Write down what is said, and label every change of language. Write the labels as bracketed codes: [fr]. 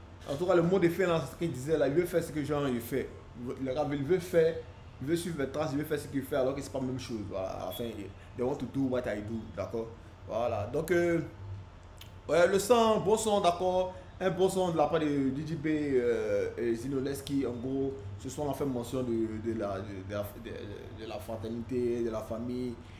[fr] En tout cas, le mot de fin, c'est ce qu'il disait là. Il veut faire ce que genre il fait. Le rap, il veut faire, il veut suivre les traces, il veut faire ce qu'il fait alors que c'est pas la même chose. Voilà. [en] Enfin, they want to do what I do, d'accord. [fr] Voilà. Donc, ouais, le son, bon son, d'accord. Un bon son de la part de DJB et Zinoleski. En gros, ce son a fait mention de la fraternité, de la famille.